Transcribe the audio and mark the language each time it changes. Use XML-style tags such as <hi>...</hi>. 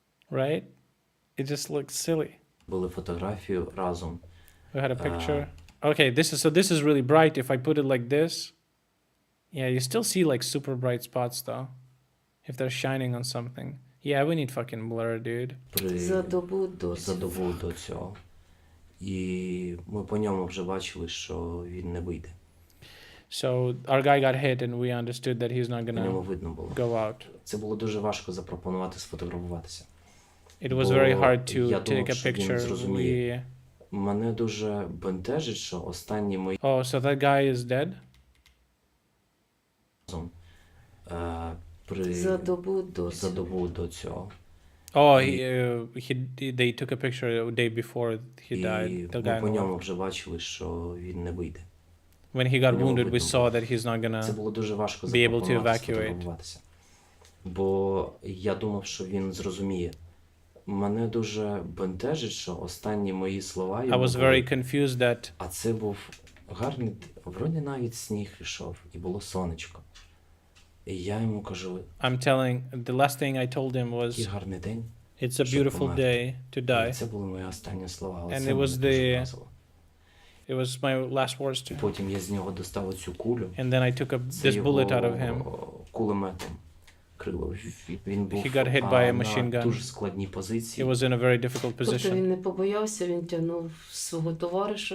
<en>Right? It just looks silly.</en> <uk>Були фотографію разом.</uk> <en>We had a picture. Okay, this is really bright. If I put it like this, yeah, you still see like super bright spots though. If they're shining on something. Yeah, we need fucking blur, dude.</en> <uk>За добу до цього. І ми по ньому вже бачили, що він не вийде.</uk> <en>So our guy got hit and we understood that he's not gonna go out.</en> <uk>Це було дуже важко запропонувати сфотографуватися.</uk> <en>It was very hard to take a picture.</en> <uk>Мене дуже бентежить, що останні мої...</uk> <en>Oh, so that guy is dead?</en> <uk>За добу до цього.</uk> <en>Oh, they took a picture a day before he died. The guy</en> <uk>по ньому вже бачили, що він не вийде.</uk> <en>When he got wounded, we saw that he's not gonna be able to evacuate.</en> <uk>Бо я думав, що він зрозуміє. Мене дуже бентежить, що останні мої слова...</uk> <en>I was very confused that...</en> <uk>А це був гарний... Вроді навіть сніг ішов, і було сонечко. І я йому кажу...</uk> <en>I'm telling... The last thing I told him was...</en> <uk>Який гарний день.</uk> <en>It's a beautiful day to die.</en> <uk>Це були мої останні слова.</uk> <en>And it was It was my last words to him.</en> <uk>Потім я з нього достав оцю кулю.</uk> <en>And then I took this bullet out of him.</en> <uk>Кулеметом.</uk> <en>He got hit by a machine gun.</en> <uk>Дуже складній позиції.</uk> <en>He was in a very difficult position.</en> <uk>Він не побоявся, він тягнув свого товариша.</uk>